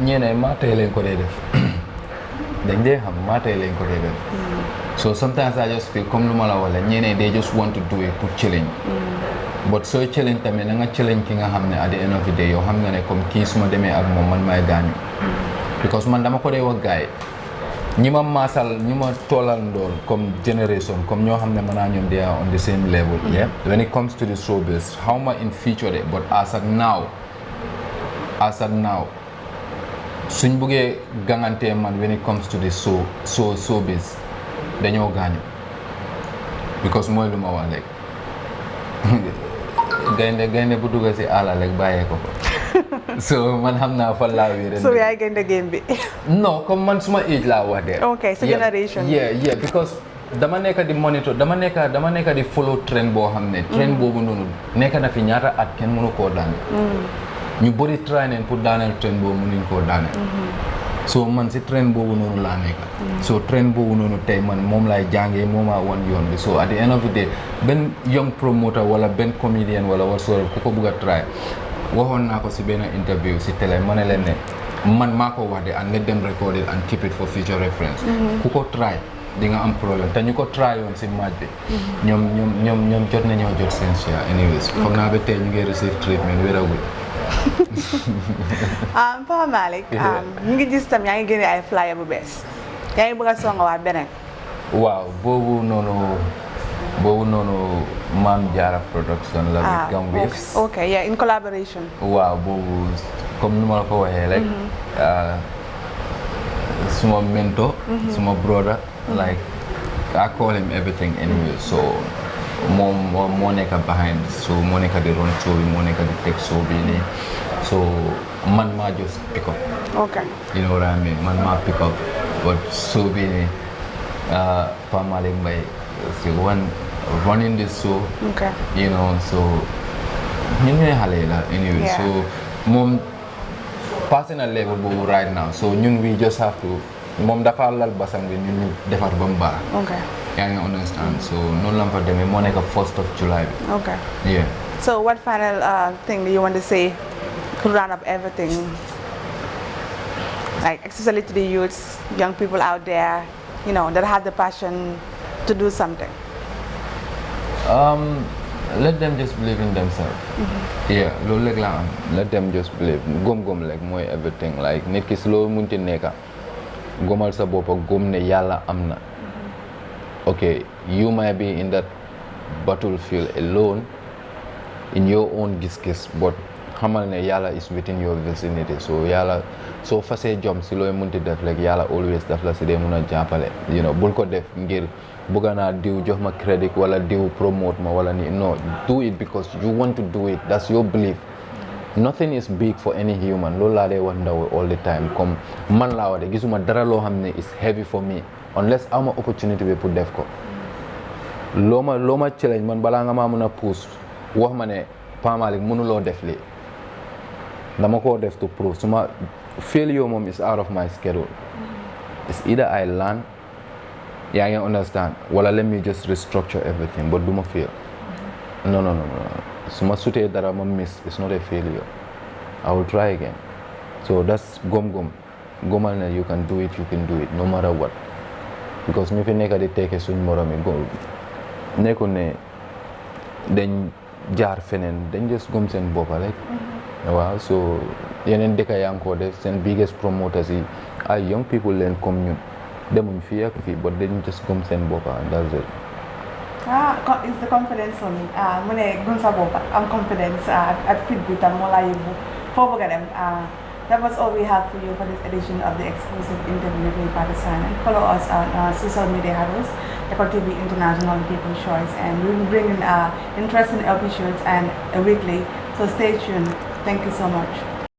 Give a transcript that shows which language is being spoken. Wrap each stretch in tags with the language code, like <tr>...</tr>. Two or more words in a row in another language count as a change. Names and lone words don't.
<en>So sometimes I just feel they just want to do it to challenge. But so challenge challenge at the end of the day you because</en> <wo>man dama ko dey wax gaay ñima masal ñima tolal ndol comme generation comme ñoo xamne mëna ñom</wo> <en>they are on the same level. Yeah, when it comes to the showbiz how much in future day, but as of now</en> <wo>suñ bëggé gangante man</wo> <en>when it comes to the showbiz</en> <wo>dañoo gañu because moy luma wax lek gaynde bu dugga ci ala lek bayé ko so man xamna fa la wéré so yaay gaynde game bi no comme man suma age la wax de</wo> <en>okay so generation</en> <wo>yeah because dama nekk di monitor dama nekk di</wo> <en>follow trend</en> <wo>boo xamne trend boobu noonu nekk na fi ñaata at kenn mënu ko daan ñu bari try nañ pour daanal trend boobu mënuñ ko daanal so man si trend boobu noonu laa nekk so trend boobu noonu tey man moom laay jàngee mooma wan yoon bi so</wo> <en>at the end of the day</en> <wo>benn</wo> <en>young promoter</en> <wo>wala benn comedian wala whatsoever ku ko bëgg a try waxoon naa ko si benn interview si télé ma ne leen ne man maa ko wax de</wo> <en>and let them record it and keep it for future reference</en> <wo>ku ko try di nga am problème te ñu ko try yoon si match bi ñoom jot nañoo jot seen share anyways foog naa ba tey ñu ngi</wo> <en>receive treatment</en> <wo>wéragul Papa Malick ñu ngi gis tam yaa ngi génne ay flyer bu bees yaa ngi bëgg a songawaat beneen waaw boobu noonu Maam Jaara production la with Gam Waves</wo> <en>okay yeah in collaboration</en> <wo>waaw boobu comme nu ma la ko waxee rek suma mentor suma brother</wo> <en>like I call him everything anyway</en> <wo>so moom moo nekk behind so moo nekk di</wo> <en>run show</en> <wo>bi moo nekk di teg show bi nii so man maa</wo> <en>just pick up okay you know what I mean</en> <wo>man maa</wo> <en>pick up but</en> <wo>show bi nii</wo> <en>Pa Malick Mbaye si one running this show okay you know so</en> <wo>ñun ñooy xale yi la anyway so moom</wo> <en>personal level</en> <wo>boobu</wo> <en>right now so</en> <wo>ñun</wo> <en>we just have to</en> <wo>moom dafa lal basam bi ñun ñu defar ba mu baax</wo> <en>okay</en> <wo>yaa ngi understand so noonu la fa demee moo nekk</wo> <en>1st of July</en> <wo>bi</wo> <en>okay yeah so what final thing do you want to say to round up everything like especially to the youths young people out there you know that have the passion to do something let them just believe in themselves yeah</en> <wo>loolu rek la am</wo> <en>let them just believe</en> <wo>gom like mooy everything like nit ki si loo munti nekka gomal sa bopp gom ne yàlla am na</wo> <en>okay you might be in that battlefield alone in your own</en> <wo>gis-gis but xamal ne yàlla</wo> <en>is within your vicinity</en> <wo>so yàlla soo fasee jom si looy munti def rek yàlla</wo> <en>always</en> <wo>daf la si dee mun a jàppale</wo> <en>you know</en> <wo>bul ko def ngir bëgg naa diw jox ma</wo> <en>credit wala diw promote ma wala ni no do it because you want to do it that's your belief nothing is big for any human</en> <wo>loolu laa dee wax ndaw all the time comme man laa wax de gisuma dara loo xam ne</wo> <en>is heavy for me unless</en> <wo>ama opportunity bi pour def ko loo ma challenge man balaa nga maa mën a puus wax ma ne Pa Malick mënuloo def lii dama koo def</wo> <en>to prove suma failure moom is out of my schedule it's either I learn yaa ngi understand wala let me just restructure everything but</en> <wo>du ma fail no suma sutee dara ma</wo> <en>miss it's not a failure I will try again so that's gomal ne you can do it no matter what because</en> <wo>ñu fi nekk di teeke suñ morom yi nekkul ne dañ jaar feneen dañ just gom seen boppa rek waaw so yeneen dëkk yaa ngi ko def seen biggest promoters yi ay</wo> <en>young people</en> <wo>leen comme ñun demuñ fii ak fii but dañ just gëm seen bopp</wo> <en>and that's it. It's the confidence for me.</en> <wo>Mu ne gëm sa bopp am confidence at fit bi tam moo laa yóbbu foo bëgg a dem.</wo> <en>That was all we have for you for this edition of the exclusive interview with Fatou Sagnang. Follow us on social media handles, Eco TV International and People's Choice, and we will bring in interesting episodes and weekly. So stay tuned. Thank you so much.</en>